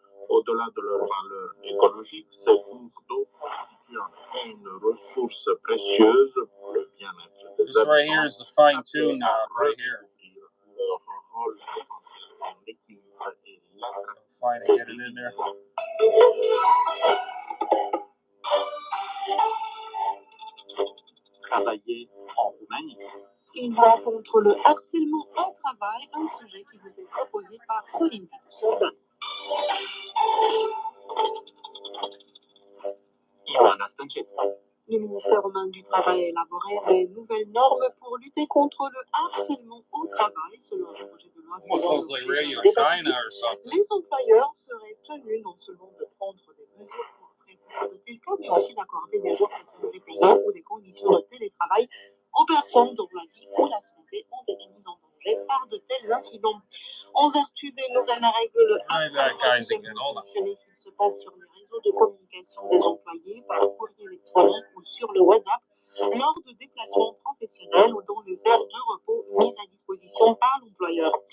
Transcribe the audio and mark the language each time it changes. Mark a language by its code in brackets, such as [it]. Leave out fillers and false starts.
[fr] Au-delà de leur valeur écologique, ces cours d'eau constituent une ressource précieuse pour le bien-être des [en] This right here is the fine-tune knob, right here. [fr] Leur rôle essentiel en équilibre et [en] fine to get it in there. [fr] Travailler en Roumanie. Une voix contre le harcèlement au travail, un sujet qui vous est proposé par Soline Sourdin. Le ministère roumain du Travail a élaboré des nouvelles normes pour lutter contre le harcèlement au travail, selon le projet de loi. [en] Sounds like Radio China or something. [fr] Les employeurs seraient tenus non seulement de prendre des mesures pour prévenir de tels cas, mais aussi d'accorder des jours de congés payés ou des conditions de télétravail aux personnes dont la vie ou la santé ont été mises en danger par de tels incidents. En vertu des nouvelles règles, le harcèlement se passe sur les réseaux de communication des employés, par courrier électronique ou sur le WhatsApp, lors de déplacements professionnels ou dans les heures de repos mises à disposition par l'employeur.